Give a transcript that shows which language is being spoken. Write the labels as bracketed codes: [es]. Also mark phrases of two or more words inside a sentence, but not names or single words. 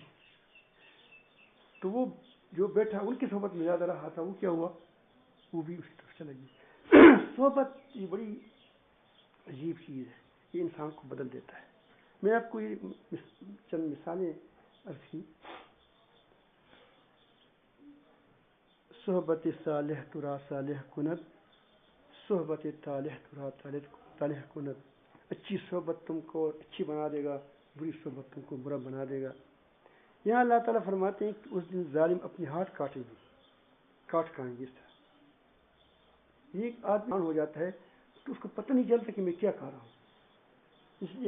[ur] تو وہ جو بیٹا ان کی صحبت میں زیادہ رہا تھا، وہ کیا ہوا، وہ بھی اسی طرف چلا گیا. صحبت یہ بڑی عجیب چیز ہے، یہ انسان کو بدل دیتا ہے. میں آپ کو یہ چند مثالیں عرض کی. [fa] صحبت صالح ترا صالح کند، صحبت طالح ترا طالح کند. [ur] اچھی صحبت تم کو اچھی بنا دے گا، بری صحبت تم کو برا بنا دے گا. یہاں اللہ تعالیٰ فرماتے ہیں کہ اس دن ظالم اپنے ہاتھ کاٹیں گے، کاٹ کھائیں گے. اس طرح ایک آدمی ہو جاتا ہے تو اس کو پتہ نہیں چلتا کہ میں کیا کھا رہا ہوں.